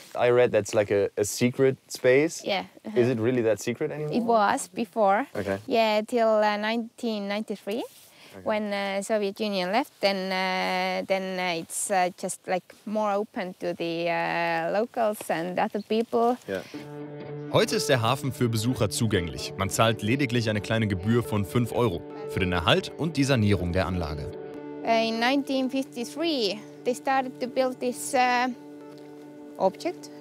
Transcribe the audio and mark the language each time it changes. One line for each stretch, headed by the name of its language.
English: I read that's like a secret space. Yeah. Uh-huh. Is it really that secret anymore? It was before. Okay. Yeah, till 1993. Okay. When Soviet Union left, then it's just like more open to the locals and other people. Yeah.
German: Heute ist der Hafen für Besucher zugänglich. Man zahlt lediglich eine kleine Gebühr von 5 Euro für den Erhalt und die Sanierung der Anlage.
English: In 1953, they started to build this object.